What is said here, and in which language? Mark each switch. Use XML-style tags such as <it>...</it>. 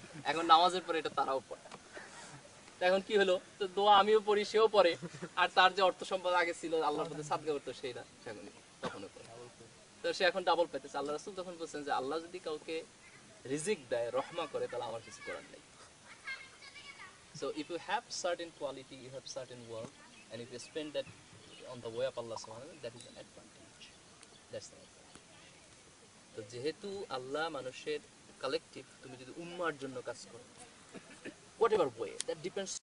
<bn>এখন নামাজের পরে এটা তারাও পড়ে। এখন কি হলো, তো দোয়া আমিও পড়ি, সেও পড়ে, আর তার যে অর্থ সম্পদ আগে ছিল আল্লাহর প্রতি সাদকা করতো সেইটা তখনও পড়ে। তো সে এখন ডাবল পেতেছে। আল্লাহ রাসূল তখন বলছেন যে আল্লাহ যদি কাউকে রিজিক দেয়, রহমা করে, তাহলে আমার কিছু করার নেই।</bn> <en>So if you have certain quality, you have certain work, and if you spend that on the way of Allah subhanahu wa ta'ala, that is an advantage. That's the advantage.</en> <bn>তো যেহেতু আল্লাহ মানুষের কালেকটিভ, তুমি যদি উম্মার জন্য কাজ করো,</bn> <en>whatever way, that depends</en>